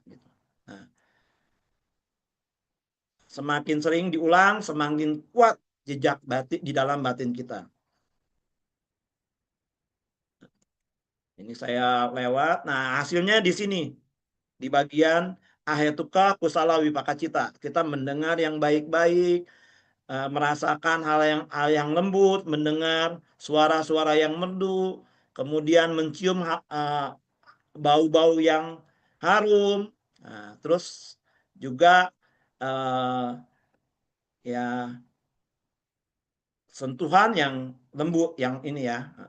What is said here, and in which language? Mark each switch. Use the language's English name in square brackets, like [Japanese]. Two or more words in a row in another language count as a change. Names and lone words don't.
[Indonesian] Nah, semakin sering diulang, semakin kuat jejak batin di dalam batin kita. Ini saya lewat. Nah, hasilnya di sini. Di bagian [Pali] ahetuka kusala wipakacita. [Indonesian] Kita mendengar yang baik-baik, merasakan hal yang lembut, mendengar suara-suara yang merdu, kemudian mencium bau-bau yang harum. Nah, terus juga ya sentuhan yang lembut yang ini ya.